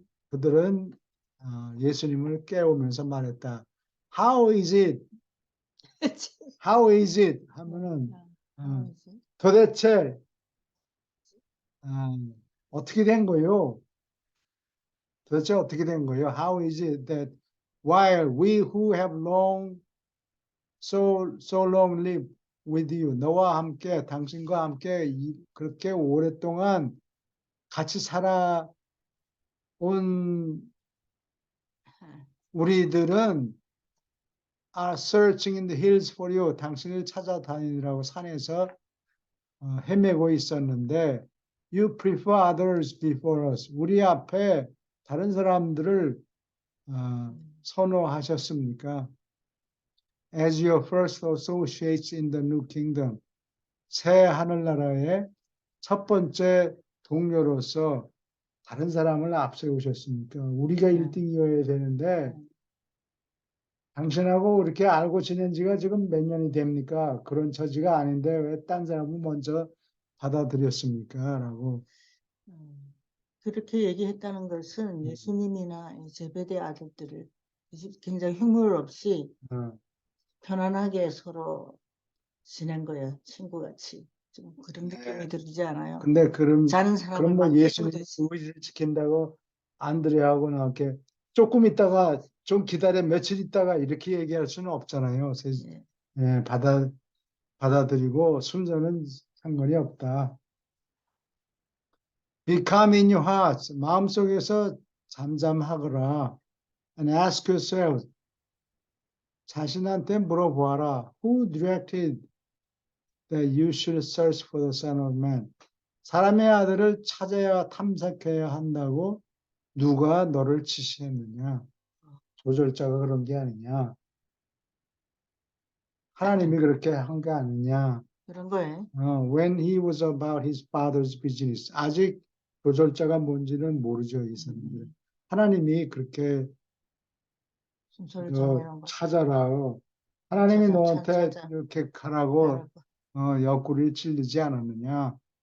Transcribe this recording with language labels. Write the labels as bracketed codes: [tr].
[ko] 그들은 예수님을 깨우면서 말했다. [en] How is it? How is it? [ko] 하면은 도대체 어떻게 된 거요? 도대체 어떻게 된 거요? [en] How is it that while we who have so long lived with you, [ko] 너와 함께 당신과 함께 그렇게 오랫동안 같이 살아온 우리들은 [en] are searching in the hills for you. [ko] 당신을 찾아다니느라고 산에서 헤매고 있었는데 [en] you prefer others before us. [ko] 우리 앞에 다른 사람들을 선호하셨습니까? [en] As your first associates in the new kingdom. [ko] 새 하늘나라의 첫 번째 동료로서 다른 사람을 앞세우셨습니까? 우리가 1등이어야 되는데 당신하고 이렇게 알고 지낸 지가 지금 몇 년이 됩니까? 그런 처지가 아닌데 왜 딴 사람을 먼저 받아들였습니까? 라고. 그렇게 얘기했다는 것은 예수님이나 제베데 아들들을 굉장히 흉물 없이 편안하게 서로 지낸 거예요. 친구같이. 좀 그런 느낌이 네. 들지 않아요? 근데 자는 사람을 그럼 뭐 막 예수님 깨부르듯이. 의지를 지킨다고 안드레하고 나한테 조금 있다가 좀 기다려 며칠 있다가 이렇게 얘기할 수는 없잖아요. 예. 예, 받아들이고 순서는 상관이 없다. [en] Become in your hearts. [ko] 마음속에서 잠잠하거라. [en] And ask yourself. [ko] 자신한테 물어보아라. [en] Who directed that you should search for the Son of Man? [ko] 사람의 아들을 찾아야 탐색해야 한다고 누가 너를 지시했느냐? 조절자가 그런 게 아니냐? 하나님이 그렇게 한 게 아니냐? 그런 거예요. [en] When he was about his father's business. [ko] 아직 조절자가 뭔지는 모르죠, 이 사람들. 하나님이 그렇게 순서를 너 정해놓은 거. 찾아라. 하나님이 너한테 찾아. 이렇게 가라고 따라고. 옆구리를 찔르지 않았느냐?